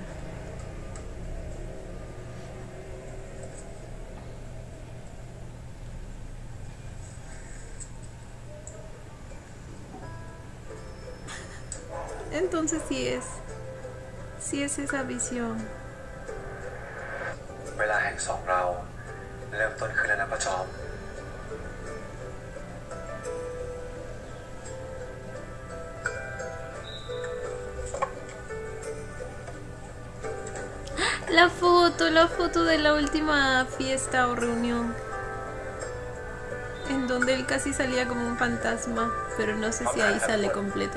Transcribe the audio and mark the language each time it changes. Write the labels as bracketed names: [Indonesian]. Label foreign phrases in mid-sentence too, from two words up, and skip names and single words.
[Spanish] Entonces sí es esa visión. [Thai] เวลาแห่งสองเราเริ่มต้นขึ้นแล้วนะป้าจอม [Spanish] La foto de la última fiesta o reunión. En donde él casi salía como un fantasma, pero no sé si ahí sale completo.